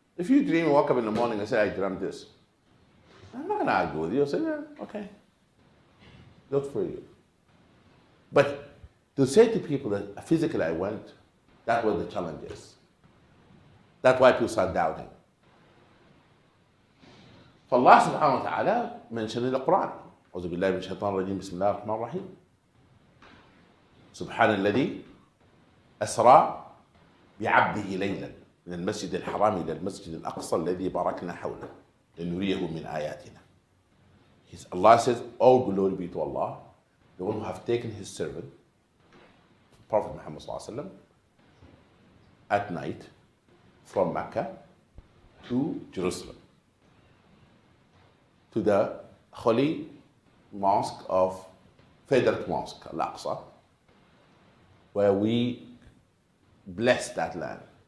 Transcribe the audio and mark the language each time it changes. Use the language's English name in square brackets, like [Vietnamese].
[English] If you dream and wake up in the morning and say, I dreamt this, I'm not going to argue with you. I'll say, yeah, okay. Good for you. But to say to people that physically I went, that's where the challenge is. That's why people start doubting. [Arabic] فالله سبحانه وتعالى [English] mentioned in the Quran. [Arabic] أعوذ بالله من الشيطان الرجيم بسم الله الرحمن الرحيم. سبحان الذي أسرى بعبده ليلا من المسجد الحرام إلى المسجد الأقصى الذي باركنا حوله لنريه من آياتنا. [English] Allah says, all glory be to Allah, the one who have taken His servant, Prophet Muhammad ﷺ, at night from Mecca to Jerusalem, to the holy mosque of Favorite Mosque, Al-Aqsa, where we bless that land.